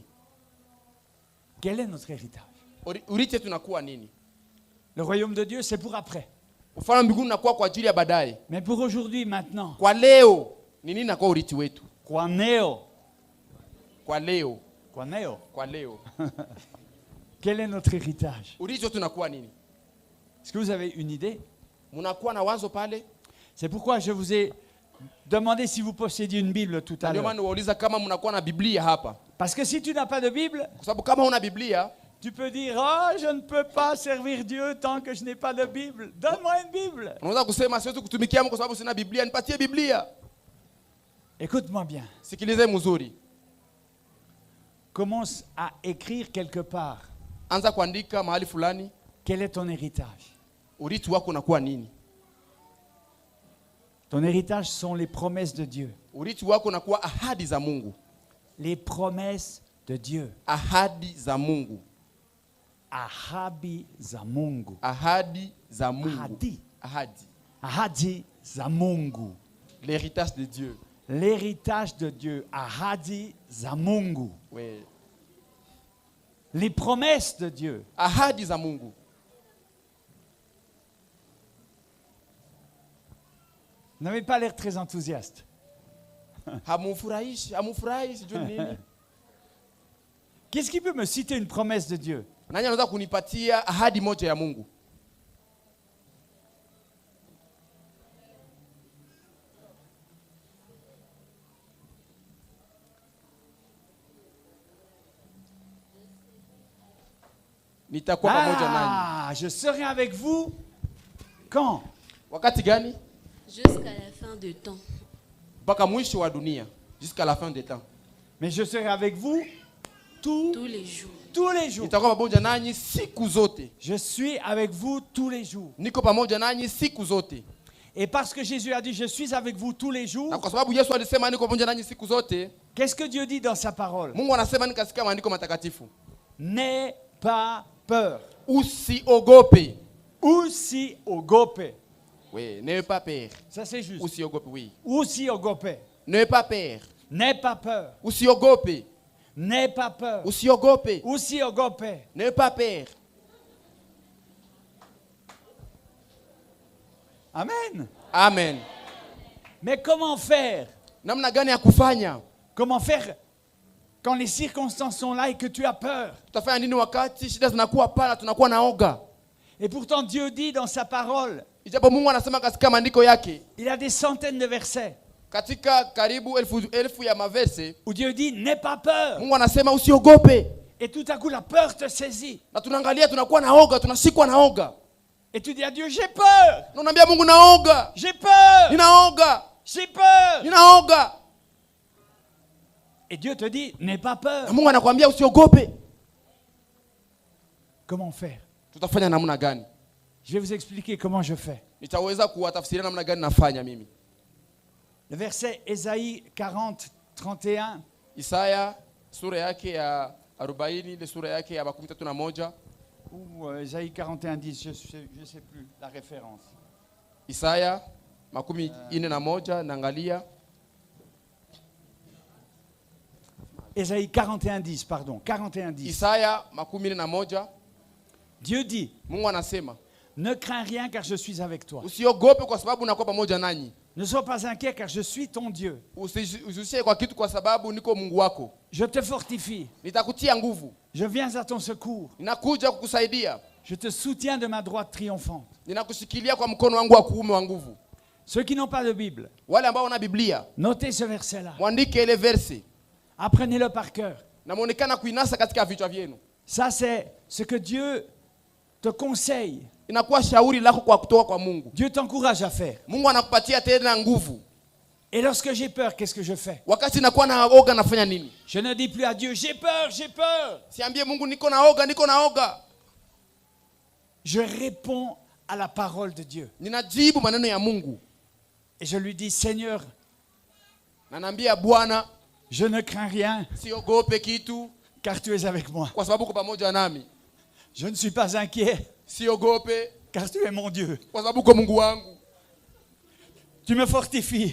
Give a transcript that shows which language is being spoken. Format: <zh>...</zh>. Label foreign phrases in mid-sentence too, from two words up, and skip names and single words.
<fr>Quel est notre héritage?</fr> <sw>Urithi wetu unakuwa nini?</sw> <fr>Le royaume de Dieu, c'est pour après.</fr> <sw>Ufalme mbinguni unakuwa kwa ajili ya baadaye.</sw> <fr>Mais pour aujourd'hui, maintenant.</fr> <sw>Kwa leo, ni nini nakuwa urithi wetu? Kwa neo. Kwa leo. Kwa neo. Kwa leo.</sw> <fr>Quel est notre héritage?</fr> <sw>Urithi wetu unakuwa nini?</sw> <fr>Est-ce que vous avez une idée?</fr> <sw>Mnakuwa na wazo pale?</sw> <fr>C'est pourquoi je vous ai demandé si vous possédiez une Bible tout à</fr> <sw>Ndio maana</sw> <fr>l'heure.</fr> <sw>niwauliza kama mnakuwa na Biblia hapa.</sw> <fr>Parce que si tu n'as pas de Bible,</fr> <sw>Kwa sababu kama huna Biblia,</sw> <fr>tu peux dire « Oh, je ne peux pas servir Dieu tant que je n'ai pas de Bible. Donne-moi une Bible.</fr> <sw>unaweza kusema siwezi kutumikia Mungu kwa sababu sina Biblia, nipatie Biblia. »</sw> <fr>Écoute-moi bien.</fr> <sw>Sikilize mzuri.</sw> <fr>Commence à écrire quelque part.</fr> <sw>Anza kuandika mahali fulani,</sw> <fr>Quel est ton héritage?</fr> <sw>urithi wako unakuwa nini?</sw> <fr>Ton héritage sont les promesses de Dieu.</fr> <sw>Urithi wako unakuwa ahadi za Mungu.</sw> <fr>Les promesses de Dieu.</fr> <sw>Ahadi za Mungu. Ahadi za Mungu. Ahadi za Mungu. Ahadi. Ahadi. Ahadi za Mungu.</sw> <fr>L'héritage de Dieu. L'héritage de Dieu.</fr> <sw>Ahadi za Mungu.</sw> <fr>Oui. Les promesses de Dieu.</fr> <sw>Ahadi za Mungu.</sw> <fr>Vous n'avez pas l'air très enthousiaste.</fr> <sw>Hamufurahishi sijui nini.</sw> <fr>Qu'est-ce qui peut me citer une promesse de Dieu?</fr> <sw>Nani anaweza kunipatia ahadi moja ya Mungu? Nitakuwa pamoja nanyi.</sw> <fr>Ah, je serai avec vous quand?</fr> <sw>Wakati gani?</sw> <fr>Jusqu'à la fin du temps.</fr> <sw>Mpaka mwisho wa dunia.</sw> <fr>Jusqu'à la fin des temps. Mais je serai avec vous tous Tous les jours. les jours.</fr> <sw>Nitakuwa pamoja nanyi siku zote.</sw> <fr>Je suis avec vous tous les jours.</fr> <sw>Niko pamoja nanyi siku zote.</sw> <fr>Et parce que Jésus a dit je suis avec vous tous les jours,</fr> <sw>Na kwa sababu Yesu alisema niko pamoja nanyi siku zote,</sw> <fr>qu'est-ce que Dieu dit dans sa parole?</fr> <sw>Mungu anasema nini katika maandiko matakatifu?</sw> <fr>N'aie pas peur.</fr> <sw>Usiogope. Usiogope.</sw> <fr>Oui, n'aie pas peur. Ça c'est juste.</fr> <sw>Usiogope, oui. Usiogope.</sw> <fr>N'aie pas peur. N'aie pas peur.</fr> <sw>Usiogope.</sw> <fr>N'aie pas peur.</fr> <sw>Usiogope. Usiogope.</sw> <fr>N'aie pas peur. Amen.</fr> <sw>Amen.</sw> <fr>Mais comment faire?</fr> <sw>Namna gani ya kufanya?</sw> <fr>Comment faire quand les circonstances sont là et que tu as peur?</fr> <sw>Tutafanya nini wakati shida zinakuwa pala tunakuwa naoga?</sw> <fr>Et pourtant Dieu dit dans sa parole,</fr> <sw>Ijapo Mungu anasema katika maandiko yake,</sw> <fr>il a des centaines de versets</fr> <sw>katika karibu elfu ya maverse,</sw> <fr>où Dieu dit n'aie pas peur.</fr> <sw>Mungu anasema usiogope.</sw> <fr>Et tout à coup la peur te saisit.</fr> <sw>Na tunaangalia tunakuwa naoga, tunashikwa naoga.</sw> <fr>Et tu dis à Dieu j'ai peur.</fr> <sw>Na unaambia Mungu naoga.</sw> <fr>J'ai peur.</fr> <sw>Ninaoga.</sw> <fr>J'ai peur.</fr> <sw>Ninaoga.</sw> <fr>Et Dieu te dit n'aie pas peur.</fr> <sw>Na Mungu anakuambia usiogope.</sw> <fr>Comment faire?</fr> <sw>Tutafanya namna gani?</sw> <fr>Je vais vous expliquer comment je fais.</fr> <sw>Nitaweza kuwatafsiria namna gani nafanya mimi.</sw> <fr>Le verset Ésaïe 40, 31.</fr> <sw>Isaya sura yake ya 40 ile sura yake ya 31</sw> <fr>Ou Ésaïe 41, 10, je sais plus la référence.</fr> <sw>Isaya 41 naangalia</sw> <fr>Ésaïe 41, 10, pardon, 41, 10.</fr> <sw>Isaya 41</sw> <fr>Dieu dit,</fr> <sw>Mungu anasema</sw> <fr>ne crains rien car je suis avec toi.</fr> <sw>usiogope kwa sababu nakuwa pamoja nanyi.</sw> <fr>Ne sois pas inquiet car je suis ton Dieu.</fr> <sw>Usishike kwa kitu kwa sababu niko Mungu wako.</sw> <fr>Je te fortifie.</fr> <sw>Nitakutia nguvu.</sw> <fr>Je viens à ton secours.</fr> <sw>Ninakuja kukusaidia.</sw> <fr>Je te soutiens de ma droite triomphante.</fr> <sw>Ninakushikilia kwa mkono wangu wa kuume wa nguvu.</sw> <fr>Ceux qui n'ont pas de Bible,</fr> <sw>Wale ambao wana Biblia,</sw> <fr>notez ce verset-là.</fr> <sw>mwandike ile verse.</sw> <fr>Apprenez-le par cœur.</fr> <sw>Na muonekana kuinasa katika vichwa vyenu.</sw> <fr>Ça, c'est ce que Dieu te conseille.</fr> <sw>Inakuwa shauri lako kwa kutoka kwa Mungu.</sw> <fr>Dieu t'encourage à faire.</fr> <sw>Mungu anakupatia tena nguvu.</sw> <fr>Et lorsque j'ai peur, qu'est-ce que je fais?</fr> <sw>Wakati nakuwa naoga nafanya nini?</sw> <fr>Je ne dis plus à Dieu, j'ai peur, j'ai peur.</fr> <sw>Siambie Mungu niko naoga.</sw> <fr>Je réponds à la parole de Dieu.</fr> <sw>Ninajibu maneno ya Mungu.</sw> <fr>Et je lui dis, Seigneur,</fr> <sw>Na naambia Bwana,</sw> <fr>je ne crains rien,</fr> <sw>siogope kitu</sw> <fr>car tu es avec moi.</fr> <sw>kwa sababu uko pamoja nami.</sw> <fr>Je ne suis pas inquiet,</fr> <sw>Siogope</sw> <fr>car tu es mon Dieu.</fr> <sw>kwa sababu uko Mungu wangu.</sw> <fr>Tu me fortifies,</fr>